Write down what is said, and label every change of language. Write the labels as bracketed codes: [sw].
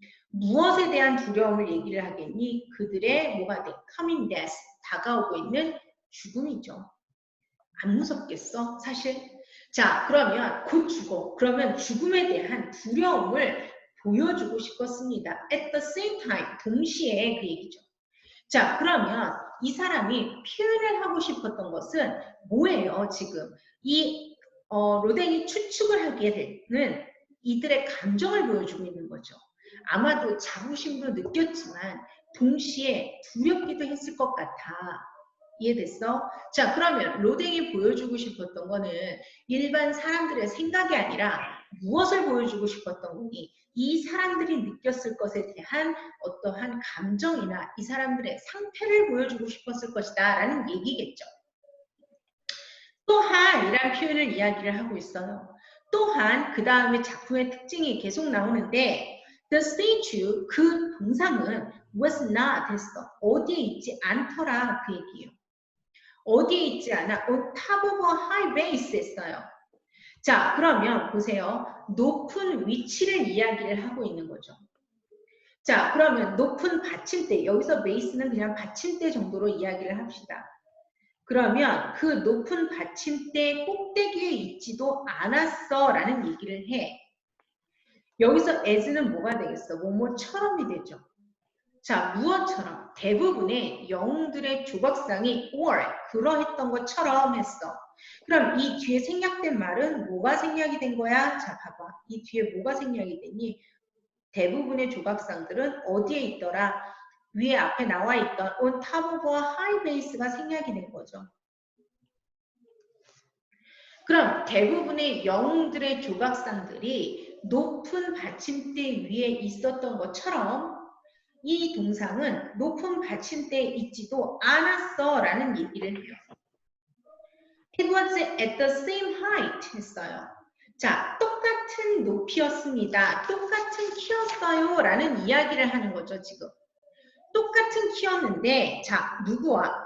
[ko] 무엇에 대한 두려움을 얘기를 하겠니? 그들의 뭐가 돼? [en] coming death, [ko] 다가오고 있는 죽음이죠. 안 무섭겠어? 사실? 자, 그러면 곧 죽어. 그러면 죽음에 대한 두려움을 보여주고 싶었습니다. [en] At the same time, [ko] 동시에 그 얘기죠. 자, 그러면 이 사람이 표현을 하고 싶었던 것은 뭐예요, 지금? 이 로댕이 추측을 하기에는 이들의 감정을 보여주고 있는 거죠. 아마도 자부심도 느꼈지만 동시에 두렵기도 했을 것 같아. 이해됐어? 자, 그러면 로댕이 보여주고 싶었던 거는 일반 사람들의 생각이 아니라 무엇을 보여주고 싶었던 거니? 이 사람들이 느꼈을 것에 대한 어떠한 감정이나 이 사람들의 상태를 보여주고 싶었을 것이다 라는 얘기겠죠. 또한 이란 표현을 이야기를 하고 있어요. 또한 그 다음에 작품의 특징이 계속 나오는데 [en] The statue, [ko] 그 동상은 [en] was not [ko] 했어. 어디에 있지 않더라 그 얘기예요. 어디에 있지 않아? [en] On top of a high base [ko] 했어요. 자, 그러면 보세요. 높은 위치를 이야기를 하고 있는 거죠. 자, 그러면 높은 받침대, 여기서 베이스는 그냥 받침대 정도로 이야기를 합시다. 그러면 그 높은 받침대 꼭대기에 있지도 않았어 라는 얘기를 해. 여기서 as는 뭐가 되겠어? 뭐뭐처럼이 되죠. 자, 무엇처럼? 대부분의 영웅들의 조각상이 or, 그러했던 것처럼 했어. 그럼 이 뒤에 생략된 말은 뭐가 생략이 된 거야? 자, 봐봐. 이 뒤에 뭐가 생략이 되니? 대부분의 조각상들은 어디에 있더라? 위에 앞에 나와 있던 [en] on top of a high base [ko] 가 생략이 된 거죠. 그럼 대부분의 영웅들의 조각상들이 높은 받침대 위에 있었던 것처럼 이 동상은 높은 받침대에 있지도 않았어 라는 얘기를 해요. [en] It was at the same height [ko] 했어요. 자, 똑같은 높이였습니다. 똑같은 키였어요 라는 이야기를 하는 거죠, 지금. 똑같은 키였는데, 자, 누구와?